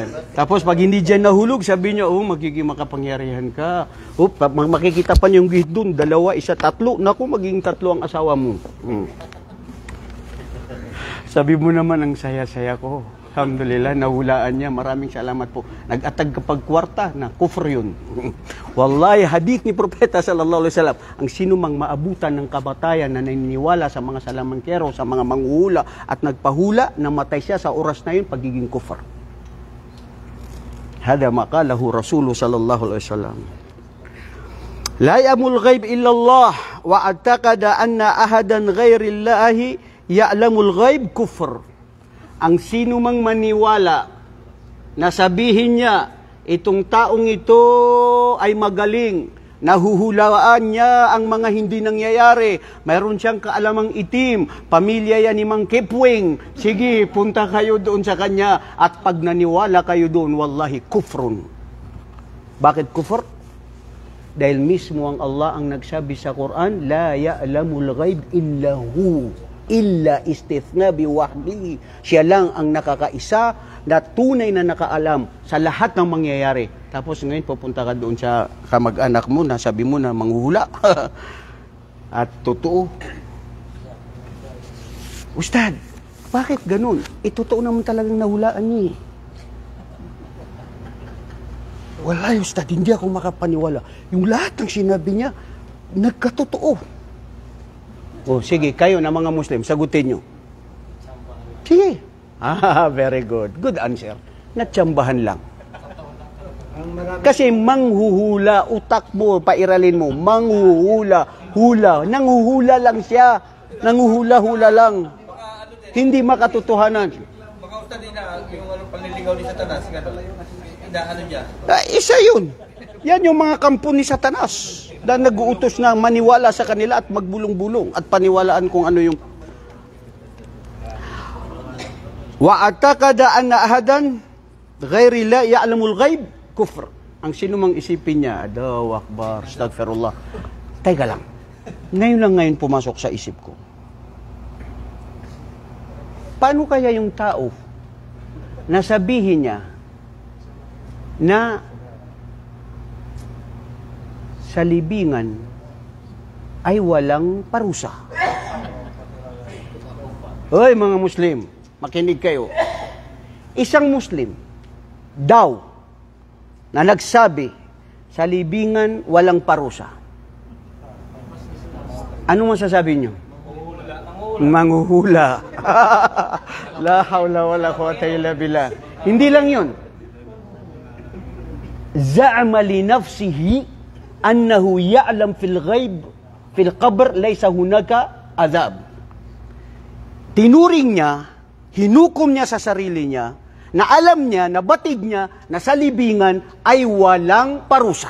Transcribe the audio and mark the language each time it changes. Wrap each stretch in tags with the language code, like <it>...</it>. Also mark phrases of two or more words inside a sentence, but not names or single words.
<tl>Tapos pag hindi dyan nahulog, sabi niya, magiging makapangyarihan ka. Makikita pa niyong gihit doon, 2, 1, 3. Naku, magiging 3 ang asawa mo. Sabi mo naman, ang saya-saya ko. Alhamdulillah, nahulaan niya. Maraming salamat po. Nag-atag kapag kwarta na kufr yun. Wallahi, hadith ni Propeta</tl> <ar>صلى الله عليه وسلم,</ar> <tl>ang sino mang maabutan ng kabatayan na naniniwala sa mga salamangkero, sa mga manghuhula at nagpahula, namatay siya sa oras na yun, pagiging kufr.</tl> <ar>هذا ما قاله رسول صلى الله عليه وسلم. لا يعلم الغيب إلا الله واعتقد أن أحدا غير الله يعلم الغيب كفر.</ar> <tl>Ang sino mang maniwala na sabihin niya itong taong ito ay magaling, nahuhulaan niya ang mga hindi nangyayari, mayroon siyang kaalamang itim, pamilya yan ni Mang Kipwing, sige, punta kayo doon sa kanya, at pag naniwala kayo doon,</tl> <ar>والله، كفر.</ar> <tl>Bakit kufr? Dahil mismo ang Allah ang nagsabi sa Quran,</tl> <ar>لا يعلم الغيب إلا هو. إلا استثناء بوحده.</ar> <tl>Siya lang ang nakakaisa na tunay na nakaalam sa lahat ng mangyayari. Tapos ngayon pupunta ka doon sa kamag-anak mo na sabi mo na manghuhula. At totoo. Ustad, bakit ganun? Totoo naman talagang nahulaan niya. Wala, Ustad, hindi ako makapaniwala. Yung lahat ng sinabi niya, nagkatotoo. Oh, sige, kayo na mga Muslim, sagutin nyo. Sige.</tl> <en>Very good. Good answer.</en> <tl>Natsambahan lang. Kasi manghuhula, utak mo, pairalin mo, manghuhula, hula. Nanghuhula lang siya. Nanghuhula-hula lang. Hindi makatotohanan. Baka Ustad, yung panliligaw ni Satanas, ano niya? Isa yun. Yan yung mga kampo ni Satanas. Dahil nag-uutos na maniwala sa kanila at magbulong-bulong at paniwalaan kung ano yung</tl> <ar>واعتقد أن أحدا غير لا يعلم الغيب كفر.</ar> <tl>Ang sino mang isipin niya,</tl> <ar>الله أكبر، أستغفر الله.</ar> <tl>Teka lang. Ngayon pumasok sa isip ko. Paano kaya yung tao na sabihin niya na sa libingan ay walang parusa? Hoy mga Muslim, makinig kayo. Isang Muslim daw na nagsabi sa libingan walang parusa. Ano masasabi niyo? Manghuhula.</tl> <ar>لا حول ولا قوة إلا بالله.</ar> <tl>Hindi lang 'yon.</tl> <ar>زعم لنفسه أنه يعلم في الغيب في القبر ليس هناك عذاب.</ar> <tl>Tinuring niya, hinukom niya sa sarili niya, na alam niya, nabatid niya, na sa libingan ay walang parusa.</tl>